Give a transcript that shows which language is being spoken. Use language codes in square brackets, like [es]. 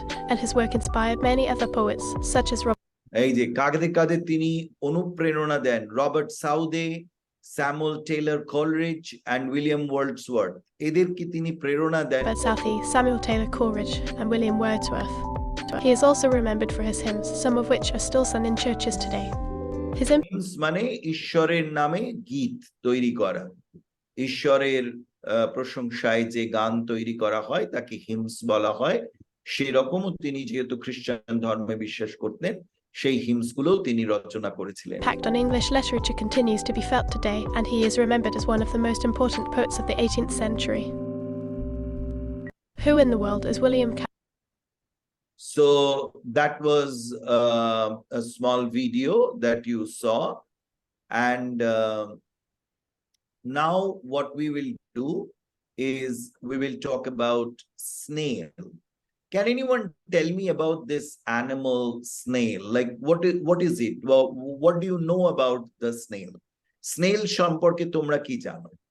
[en] And his work inspired many other poets, such as [bn] এই যে কাদের কাদের তিনি অনুপ্রেরণা দেন, Robert সাউদে, Samuel Taylor Coleridge and William Wordsworth, এদেরকে তিনি প্রেরণা দেন। [en] Robert Southey, Samuel Taylor Coleridge, and William Wordsworth. He is also remembered for his hymns, some of which are still sung in churches today. His [bn] hymns মানে ঈশ্বরের নামে গীত তৈরি করা, ঈশ্বরের প্রশংসায় যে গান তৈরি করা হয় তাকে হিমস বলা হয়। সেই রকমও তিনি যেহেতু খ্রিস্টান ধর্মে বিশ্বাস করতেন, সেই হিমস গুলো তিনি রচনা করেছিলেন। [en] Impact on English literature continues to be felt today, and he is remembered as one of the most important poets of the 18th century. Who in the world is William Cowper? So that was a small video that you saw, and now what we will do is we will talk about snail. Can anyone tell me about this animal snail? Like what is it? Well, what do you know about the snail? [bn] Snail সম্পর্কে তোমরা কি জানো?